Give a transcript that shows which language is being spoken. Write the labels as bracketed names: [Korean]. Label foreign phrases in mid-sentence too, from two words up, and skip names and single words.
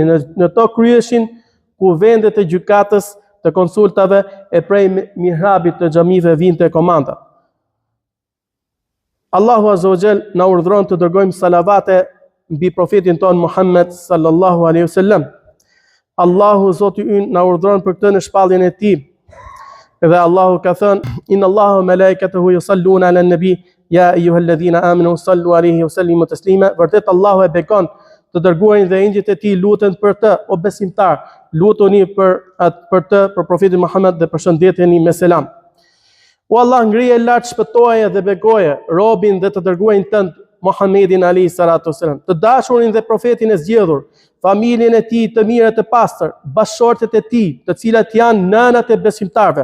[Albanian] Në to kryeshin kuvendet e gjykatës, të konsultave e prej mihrabit të xhamive vinte komanda. Allahu [Arabic] عز وجل [Albanian] na urdhëron të dërgojmë salavate mbi profetin ton Muhammed [Arabic] صلى الله عليه وسلم. [Albanian] Allahu Zoti ynë na urdhëron për këtë në shpalljen e tij. Dhe Allahu ka thënë: [Arabic] إن الله وملائكته يصلون على النبي يا أيها الذين آمنوا صلوا عليه وسلموا تسليما. [Albanian] Vërtet Allahu e bekon të dërguarin dhe engjëjt e tij luten për të, o besimtar, lutuni për profetin Muhammed dhe përshëndeteni me selam. O Allah, ngrije lart, shpëtoje dhe bekoje robin dhe të dërguarin tënd Muhammedin [Arabic] عليه الصلاة والسلام, [Albanian] të dashurin dhe profetin e zgjedhur, familjen e tij të mirë të pastër, bashkëshortet e tij, të cilat janë nënat e besimtarve.